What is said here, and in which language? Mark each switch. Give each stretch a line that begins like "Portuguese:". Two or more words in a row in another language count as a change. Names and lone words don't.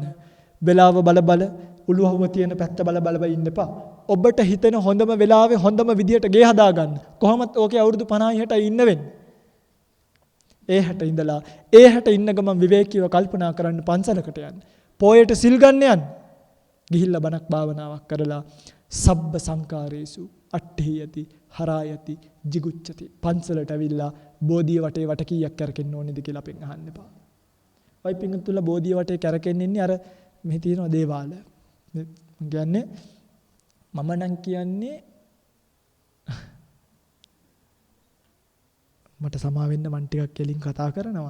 Sinhala: වෙලාව බල උළුවහුව තියෙන පැත්ත බල ඉන්න එපා. ඔබට හිතෙන හොඳම වෙලාවේ හොඳම විදියට ගේ හදාගන්න. කොහොමත් ඕකේ අවුරුදු 50 60 ඉන්න වෙන්නේ. ඒ 60 ඉඳලා ඒ 60 ඉන්න ගමන් විවේකීව කල්පනා කරන්න පන්සලකට යන්න. පොයට සිල් ගන්න යන්න. ගිහිල්ලා බණක් භාවනාවක් කරලා
Pali: සබ්බ සංකාරේසු අට්ඨියති හරායති jigucchati
Sinhala: පන්සලට ඇවිල්ලා බෝධිය වටේ වට කීයක් කරකෙන්න ඕනේද කියලා අපෙන් අහන්න එපා. ඔය පිංගුතුලා බෝධිය වටේ කරකෙන්න ඉන්නේ අර මෙහි තියෙන දේවාල. කියන්නේ මම නම් කියන්නේ මට සමා වෙන්න මන් ටිකක් කෙලින් කතා කරනවා.